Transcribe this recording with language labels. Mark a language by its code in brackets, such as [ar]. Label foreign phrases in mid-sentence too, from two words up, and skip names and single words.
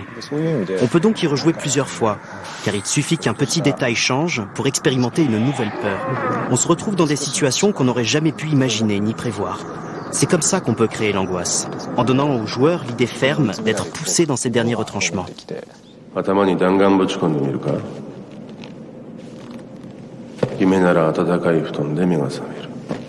[fr] On peut donc y rejouer plusieurs fois, car il suffit qu'un petit détail change pour expérimenter une nouvelle peur. On se retrouve dans des situations qu'on n'aurait jamais pu imaginer ni prévoir. C'est comme ça qu'on peut créer l'angoisse, en donnant aux joueurs l'idée ferme d'être poussés dans ces derniers retranchements. [ja] 頭に弾丸ぶち込んでみるか。夢なら暖かい布団で目が覚める。